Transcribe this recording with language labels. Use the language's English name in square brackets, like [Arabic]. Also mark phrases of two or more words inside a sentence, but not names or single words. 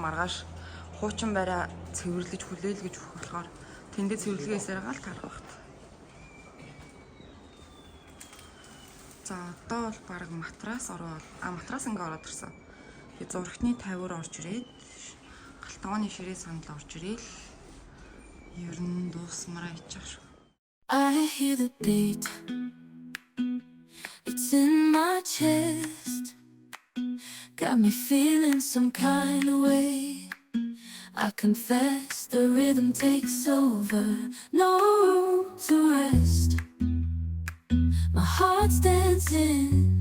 [Mongolian] Маргааш хуучин бараа цэвэрлэж хүлээлгэж өгөх болохоор тэндээ цэвэрлэгээсээр гал тарах багт. За одоо бол баг матрас ороод матрас ингээ ороод ирсэн. Тэгээ зурагтны 50-аар орж ирээд галтгооны ширээ сандал орж ирээл ер нь дуусмараа иччих шүү. [English] I hear the beat. It's in my chest. Got me feeling some kind of way. I confess the rhythm takes over. No room to rest. My heart's dancing.